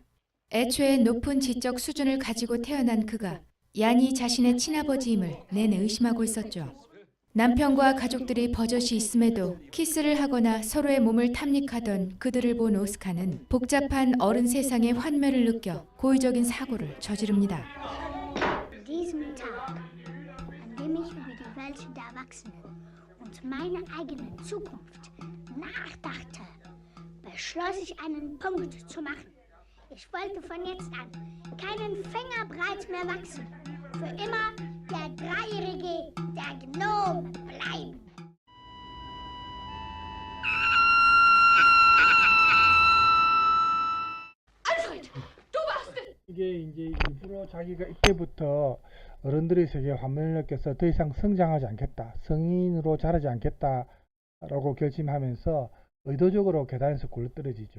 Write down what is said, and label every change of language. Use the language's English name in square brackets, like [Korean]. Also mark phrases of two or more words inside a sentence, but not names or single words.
[Korean] 애초에 높은 지적 수준을 가지고 태어난 그가 얀이 자신의 친아버지임을 내내 의심하고 있었죠. 남편과 가족들이 버젓이 있음에도 키스를 하거나 서로의 몸을 탐닉하던 그들을 본 오스카는 복잡한 어른 세상의 환멸을 느껴 고의적인 사고를 저지릅니다. [German] An diesem Tag, an dem ich über die Welt der Erwachsenen und meine eigene Zukunft nachdachte, beschloss ich einen Punkt zu machen. Ich wollte von jetzt an keinen Fingerbreit mehr wachsen. Für immer der Dreijährige, der Gnome bleiben. [Korean] 이게 이제 일부러 자기가 이때부터 어른들의 세계에 환멸을 느껴서 더 이상 성장하지 않겠다, 성인으로 자라지 않겠다라고 결심하면서 의도적으로 계단에서 굴러떨어지죠.